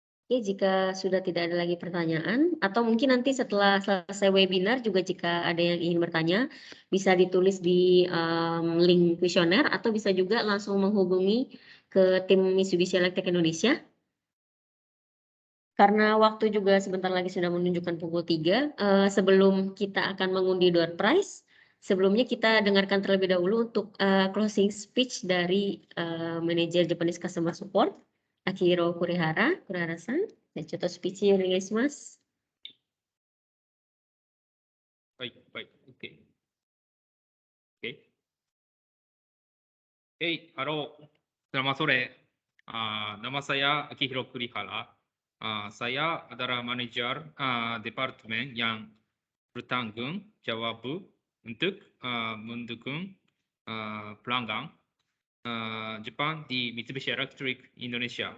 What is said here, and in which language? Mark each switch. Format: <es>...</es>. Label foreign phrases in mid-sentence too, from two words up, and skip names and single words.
<id>Oke, jika sudah tidak ada lagi pertanyaan, atau mungkin nanti setelah selesai webinar juga jika ada yang ingin bertanya, bisa ditulis di link kuesioner atau bisa juga langsung menghubungi ke tim Mitsubishi Electric Indonesia. Karena waktu juga sebentar lagi sudah menunjukkan pukul 3, sebelum kita akan mengundi door prize, sebelumnya kita dengarkan terlebih dahulu untuk</id> <en>closing speech</en> <id>dari manajer</id> <en>Japanese Customer Support,</en> <id>Akihiro Kurihara-san.</id> <ja>ちょっとスピーチお願いします。はい、</ja> <id>はい、OK。Halo, selamat sore. Nama saya Akihiro Kurihara. Saya adalah manajer departemen yang bertanggung jawab untuk mendukung pelanggan Jepang di Mitsubishi Electric Indonesia.</id>